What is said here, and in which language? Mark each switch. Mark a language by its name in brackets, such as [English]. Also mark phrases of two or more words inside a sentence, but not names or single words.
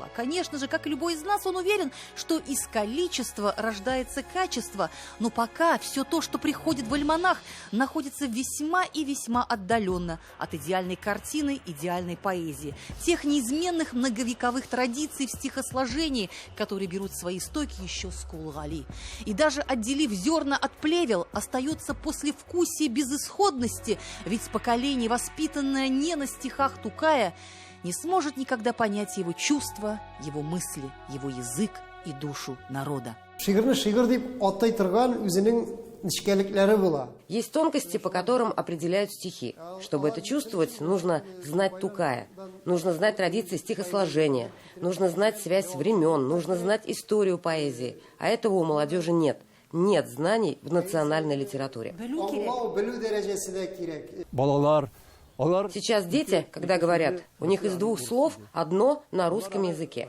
[Russian] Конечно же, как и любой из нас, он уверен, что из количества рождается качество, но пока все то, что приходит в альманах, находится весьма и весьма отдаленно от идеальной картины, идеальной поэзии, тех неизменных многовековых традиций в стихосложении, которые берут свои истоки еще с Кулгали. И даже отделив зерна от плевел, остается послевкусие безысходности, ведь поколение, воспитанное не на стихах Тукая, не сможет никогда понять его чувства, его мысли, его язык и душу народа. [Tatar] Шигырны шигыр дип атай торган үзенең нечкәлекләре була. [Russian] Есть тонкости, по которым определяют стихи. Чтобы это чувствовать, нужно знать Тукая, нужно знать традиции стихосложения, нужно знать связь времен, нужно знать историю поэзии. А этого у молодежи нет. Нет знаний в национальной литературе. Сейчас дети, когда говорят, у них из двух слов одно на русском языке.